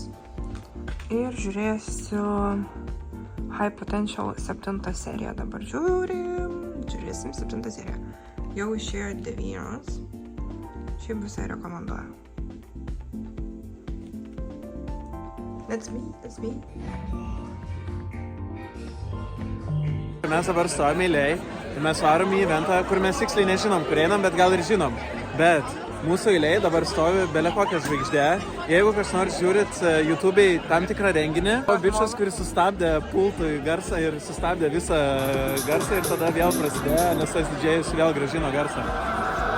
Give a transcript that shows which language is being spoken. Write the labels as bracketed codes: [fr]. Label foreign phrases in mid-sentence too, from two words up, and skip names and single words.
[lt] Ir žiūrėsiu High Potential 7 seriją. Dabar žiūrėsim 7 seriją. Jau išėjo 9. Šiaip visai rekomenduoju. [en] That's me. [lt] Mes dabar stovime eilėj ir mes varom į eventą, kur mes tiksliai nežinom, kur einam, bet gal ir žinom. Bet mūsų eilėj dabar stovi belė kokią žvaigždę. Jeigu kas nors žiūrit YouTube'ai tam tikrą renginį, o bičas, kuris sustabdė pultui garsą ir sustabdė visą garsą ir tada vėl prasidėjo, nes tas didžėjus vėl grąžino garsą.